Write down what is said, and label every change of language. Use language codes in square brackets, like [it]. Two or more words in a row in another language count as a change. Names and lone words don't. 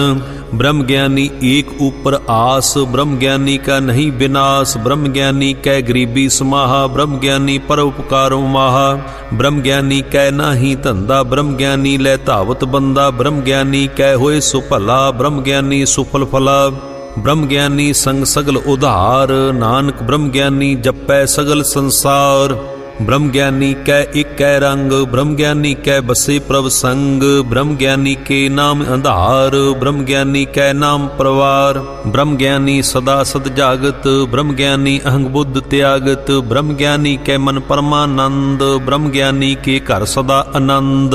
[pa] ਬ੍ਰਹਮ ਗਿਆਨੀ ਏਕ ਊਪਰ ਆਸ ਬ੍ਰਹਮ ਗਿਆਨੀ ਕਾ ਨਹੀਂ ਵਿਨਾਸ਼। ਬ੍ਰਹਮ ਗਿਆਨੀ ਕੈ ਗਰੀਬੀ ਸਮਾਹਾ ਬ੍ਰਹਮ ਗਿਆਨੀ ਪਰ ਉਪਕਾਰੋ ਮਾਹਾ। ਬ੍ਰਹਮ ਗਿਆਨੀ ਕੈ ਨਾਹੀ ਧੰਧਾ ਬ੍ਰਹਮ ਗਿਆਨੀ ਲੈ ਧਾਵਤ ਬੰਦਾ। ਬ੍ਰਹਮ ਗਿਆਨੀ ਕੈ ਹੋਏ ਸੋ ਭਲਾ ਬ੍ਰਹਮ ਗਿਆਨੀ ਸੁਫਲ ਫਲਾ। ਬ੍ਰਹਮ ਗਿਆਨੀ ਸੰਗ ਸਗਲ ਉਧਾਰ ਨਾਨਕ ਬ੍ਰਹਮ ਗਿਆਨੀ ਜਪੈ ਸਗਲ ਸੰਸਾਰ। ਬ੍ਰਹਮ ਗਿਆਨੀ ਕੈ ਏਕ ਰੰਗ, ਬ੍ਰਹਮ ਗਿਆਨੀ ਕੈ ਬਸੇ ਪ੍ਰਭ ਸੰਗ, ਬ੍ਰਹਮ ਗਿਆਨੀ ਕੇ ਨਾਮ ਆਧਾਰ, ਬ੍ਰਹਮ ਗਿਆਨੀ ਕੈ ਨਾਮ ਪਰਵਾਰ। ਬ੍ਰਹਮ ਗਿਆਨੀ ਸਦਾ ਸਦ ਜਾਗਤ, ਬ੍ਰਹਮ ਗਿਆਨੀ ਅਹੰਗ ਬੁੱਧ ਤਿਆਗਤ, ਬ੍ਰਹਮ ਗਿਆਨੀ ਕੈ ਮਨ ਪਰਮਾਨੰਦ, ਬ੍ਰਹਮ ਗਿਆਨੀ ਕੇ ਘਰ ਸਦਾ ਆਨੰਦ।